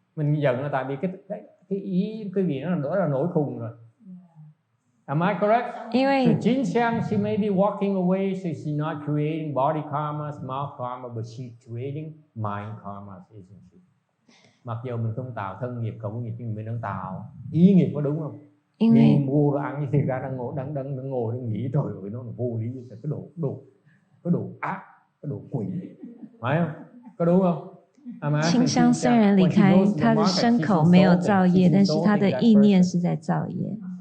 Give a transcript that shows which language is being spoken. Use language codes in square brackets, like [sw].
[vi] Mình giận là tại vì cái ý cái gì đó là nổi khùng rồi. [en] Am I correct? So Jin Xiang, she may be walking away, so she's not creating body karmas, mouth karma, but she's creating mind karmas, isn't she? [vi] Mặc dù mình không tạo thân nghiệp, khẩu nghiệp, nhưng mình đang tạo ý nghiệp, có đúng không? Đi mua đồ ăn thì ra đang ngồi đang nghĩ trời ơi nó là vô lý, cái đồ ác, cái đồ quỷ, phải không? Có đúng không? [zh] 清香虽然离开，他的身口没有造业，但是他的意念是在造业。